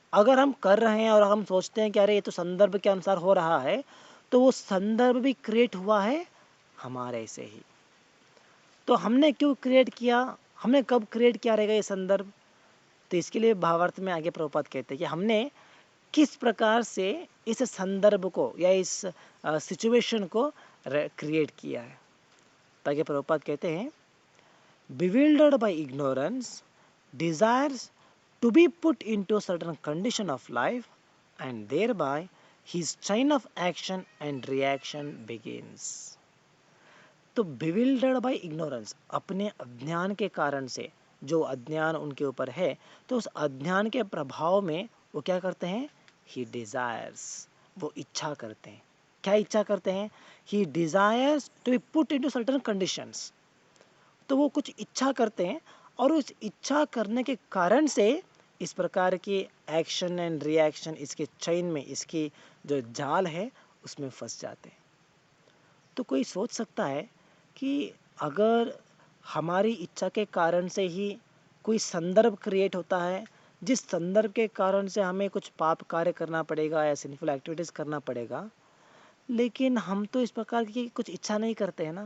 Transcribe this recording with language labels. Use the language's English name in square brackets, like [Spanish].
[Hindi] अगर हम कर रहे हैं और हम सोचते हैं कि अरे ये तो संदर्भ के अनुसार हो रहा है, तो वो संदर्भ भी क्रिएट हुआ है हमारे से ही। तो हमने क्यों क्रिएट किया, हमने कब क्रिएट किया रहेगा ये संदर्भ? तो इसके लिए भावार्थ में आगे प्रभुपाद कहते हैं कि हमने किस प्रकार से इस संदर्भ को या इस सिचुएशन को क्रिएट किया है। ताकि प्रभुपाद कहते हैं, [English] bewildered by ignorance desires to be put into a certain condition of life and thereby his chain of action and reaction begins। [Hindi] तो [English] bewildered by ignorance, [Hindi] अपने अज्ञान के कारण से, जो अज्ञान उनके ऊपर है तो उस अज्ञान के प्रभाव में वो क्या करते हैं, [English] he desires, [Hindi] वो इच्छा करते हैं। क्या इच्छा करते हैं? [English] he desires to be put into certain conditions। [Hindi] तो वो कुछ इच्छा करते हैं और उस इच्छा करने के कारण से इस प्रकार की एक्शन एंड रिएक्शन, इसके चेन में, इसकी जो जाल है उसमें फंस जाते हैं। तो कोई सोच सकता है कि अगर हमारी इच्छा के कारण से ही कोई संदर्भ क्रिएट होता है जिस संदर्भ के कारण से हमें कुछ पाप कार्य करना पड़ेगा या सिंफुल एक्टिविटीज़ करना पड़ेगा, लेकिन हम तो इस प्रकार की कुछ इच्छा नहीं करते हैं ना।